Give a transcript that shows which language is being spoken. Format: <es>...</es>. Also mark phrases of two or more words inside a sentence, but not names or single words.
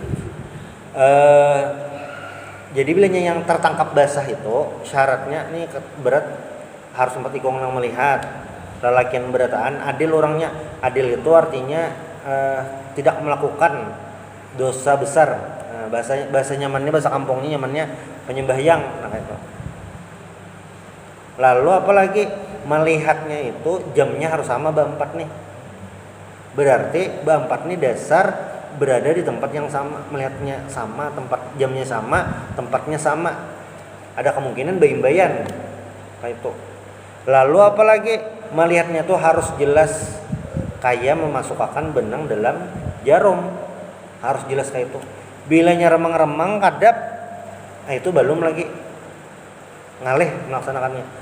<bjn>Jadi bilanya yang tertangkap basah itu syaratnya nih berat harus sempat ikong yang melihat lelakian berataan adil orangnya.</bjn> <id>Adil itu artinya tidak melakukan dosa besar.</id> <bjn>Bahasa nyamannya, bahasa kampungnya nyamannya penyembahyang, nah itu.</bjn> <id>Lalu apalagi melihatnya itu jamnya harus sama berempat nih. Berarti berempat nih dasar berada di tempat yang sama, melihatnya sama, tempat jamnya sama, tempatnya sama.</id> <bjn>Ada kemungkinan bayin-bayan kayak itu.</bjn> <id>Lalu apalagi melihatnya tuh harus jelas kayak memasukkan benang dalam jarum. Harus jelas kayak itu.</id> <bjn>Bilanya remang-remang kadap, nah itu belum lagi ngalih melaksanakannya.</bjn>